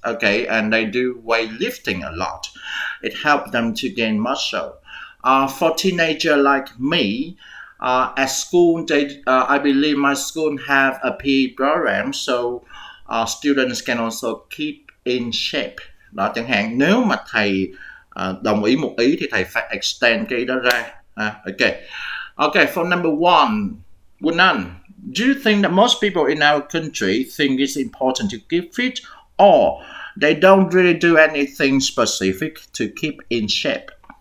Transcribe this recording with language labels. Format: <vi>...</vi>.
<en>Okay, and they do weightlifting a lot. It helps them to gain muscle. For teenager like me, at school, I believe my school have a PE program, so students can also keep in shape.</en> <vi>Đó, chẳng hạn nếu mà thầy đồng ý một ý thì thầy phải extend cái đó ra.</vi> <en>Okay. Okay, for number 1, Bunan, do you think that most people in our country think it's important to keep fit, or they don't really do anything specific to keep in shape?</en>